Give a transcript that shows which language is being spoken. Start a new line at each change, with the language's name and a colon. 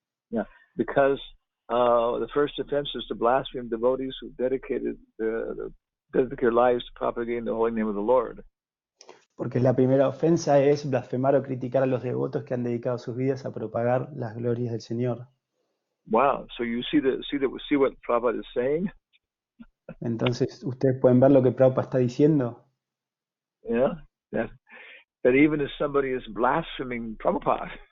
English: Yeah, because the first offense is to blaspheme devotees who dedicated their lives to propagating the holy name of the Lord.
Spanish: Porque la primera ofensa es blasfemar o criticar a los devotos que han dedicado sus vidas a propagar las glorias del Señor.
English: Wow! So you see what Prabhupada is saying?
Spanish: Entonces, ustedes pueden ver lo que Prabhupada está diciendo.
English: Yeah, that even if somebody is blaspheming Prabhupada,